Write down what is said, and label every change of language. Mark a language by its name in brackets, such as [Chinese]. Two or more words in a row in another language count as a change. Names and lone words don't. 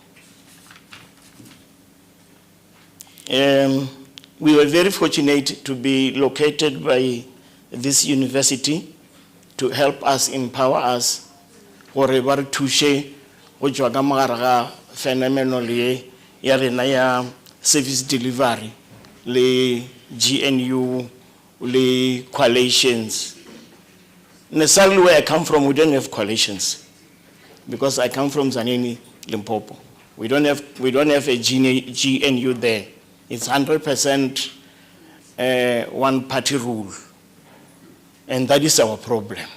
[English] We were very fortunate to be located by this university to help us, empower us, whatever touche, which was phenomenal ya service delivery, le GNU, le coalitions. Necessarily where I come from, we don't have coalitions, because I come from Zanini, Limpopo. We don't have a GNU there. It's 100% one party rule. And that is our problem.